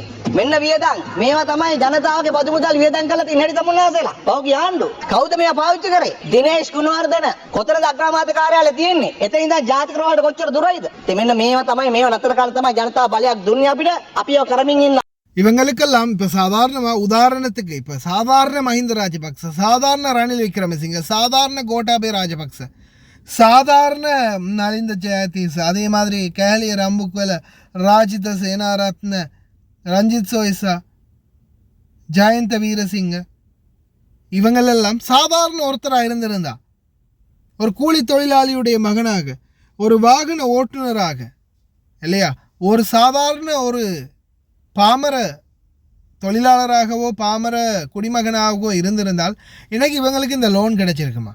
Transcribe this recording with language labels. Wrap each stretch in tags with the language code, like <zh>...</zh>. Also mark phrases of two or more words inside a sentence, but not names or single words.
<si>මෙන්න වියදම් මේවා තමයි ජනතාවගේ බදු මුදල් වියදම් කරලා තියෙන හැටි තමුන්නාසෙලා. පෞගේ ආණ්ඩුව කවුද මේවා පාවිච්චි කරේ? දිනේෂ් ගුණවර්ධන කොතනද අග්‍රාමාත්‍ය කාර්යාලය තියෙන්නේ? එතන ඉඳන් ජාතික රෝහලට කොච්චර දුරයිද? ඉතින් මෙන්න මේවා තමයි මේවා නතර කරලා තමයි ජනතාව බලයක් දුන්නේ අපිට. අපි ඒවා කරමින් ඉන්න.</si> <ta>இவங்களுக்கெல்லாம் இப்போ சாதாரணமாக உதாரணத்துக்கு இப்போ சாதாரண மஹிந்த ராஜபக்ச, சாதாரண ரணில் விக்ரமசிங்க, சாதாரண கோட்டாபய ராஜபக்ச, சாதாரண நலிந்த ஜெயதீஸ், அதே மாதிரி கேலிய ரம்புக்வல, ராஜித சேனாரத்ன, ரஞ்சித் சோய்சா, ஜெயந்த வீரசிங்க, இவங்களெல்லாம் சாதாரண ஒருத்தராக இருந்திருந்தா ஒரு கூலி தொழிலாளியுடைய மகனாக, ஒரு வாகன ஓட்டுநராக, இல்லையா, ஒரு சாதாரண ஒரு பாமர தொழிலாளராகவோ பாமர குடிமகனாகவோ இருந்திருந்தால் இன்னைக்கு இவங்களுக்கு இந்த லோன் கிடைச்சிருக்குமா?</ta>